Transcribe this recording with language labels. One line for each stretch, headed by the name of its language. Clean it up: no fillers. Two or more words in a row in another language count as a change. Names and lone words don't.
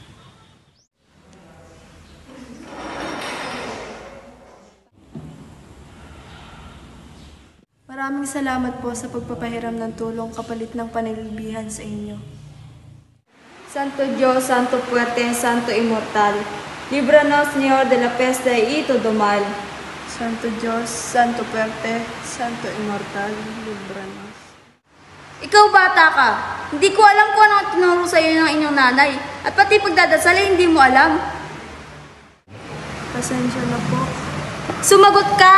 Filipino: Maraming salamat po sa pagpapahiram ng tulong kapalit ng panilbihan sa inyo.
Spanish: Santo Diyos, Santo Puerte, Santo Immortal, Líbranos, Señor, de la peste y todo mal. Santo Diyos, Santo Puerte, Santo Immortal, libranos.
Filipino: Ikaw bata ka, hindi ko alam kung ano ang tinuro sa iyo ng inyong nanay. At pati pagdadasal ay hindi mo alam. Pasensya na po. Sumagot ka!